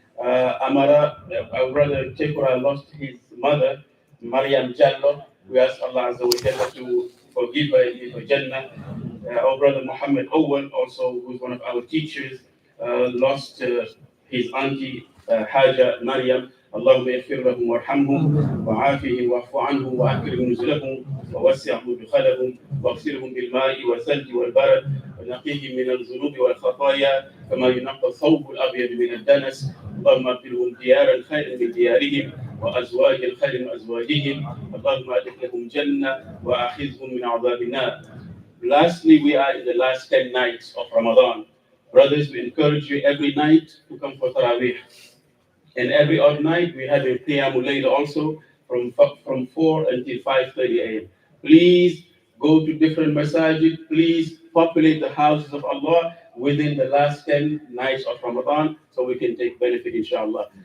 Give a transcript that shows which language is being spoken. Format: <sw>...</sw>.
<en>Our brother Chekura lost his mother, Mariam Jallo. We ask Allah Azza wa Jalla to forgive her and give her Jannah. Our brother Muhammad Owen, also who's one of our teachers, lost his auntie Haja Maryam.</en> <ar>اللهم اغفر لهم وارحمهم وعافهم واعف عنهم واكرم نزلهم ووسع مدخلهم واغسلهم بالماء والثلج والبرد ونقيهم من الذنوب والخطايا كما ينقى الثوب الابيض من الدنس. اللهم ابدلهم ديارا خيرا من ديارهم وازواجا خيرا من ازواجهم. اللهم ادخلهم جنه واخذهم من عذاب النار.</ar> <en>Lastly, we are in the last 10 nights of Ramadan. Brothers, we encourage you every night to come for Taraweeh. And every odd night, we have a Qiyamul Layl also from 4 until 5:30 a.m. Please go to different masajid. Please populate the houses of Allah within the last 10 nights of Ramadan so we can take benefit, inshallah.</en>